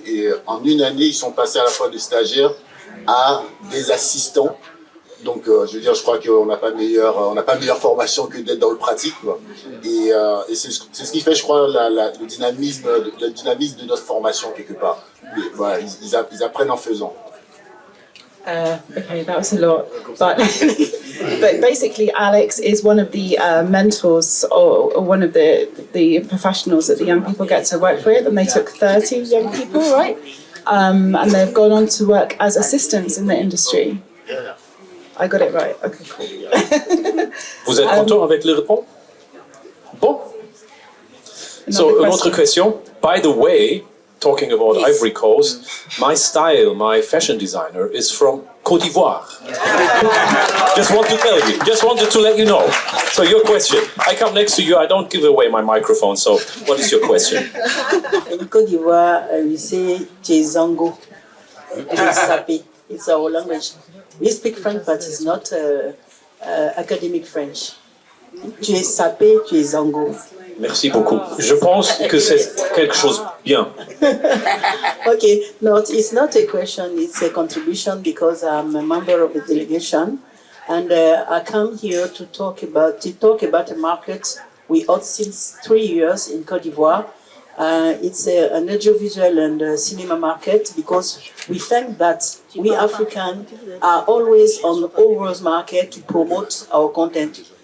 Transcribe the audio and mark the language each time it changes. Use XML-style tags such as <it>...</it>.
<fr>Et en une année, ils sont passés à la fois de stagiaires à des assistants. Donc, je veux dire, je crois qu'on n'a pas meilleure formation que d'être dans le pratique, quoi. Et c'est ce qui fait, je crois, le dynamisme de notre formation quelque part. Mais, voilà, ils apprennent en faisant.</fr> <en>Okay, that was a lot, but basically Alex is one of the mentors or one of the professionals that the young people get to work with, and they took 30 young people, right? And they've gone on to work as assistants in the industry. I got it right. Okay, cool.</en> <fr>Vous êtes content avec les réponses? Bon. So, une autre question.</fr> <en>By the way, talking about Ivory Coast, my fashion designer is from Côte d'Ivoire. Just wanted to let you know. So your question. I come next to you, I don't give away my microphone, so what is your question? In Côte d'Ivoire, we say Tchezango. It's our language. We speak French, but it's not academic French.</en> <fr>Tu es sapé, tu es zango. Merci beaucoup. Je pense que c'est quelque chose bien.</fr> <en>Okay, no, it's not a question, it's a contribution because I'm a member of the delegation, and I come here to talk about a market we have since 3 years in Côte d'Ivoire. It's an audiovisual and cinema market because we think that we Africans are always on the overall market to promote our content.</en>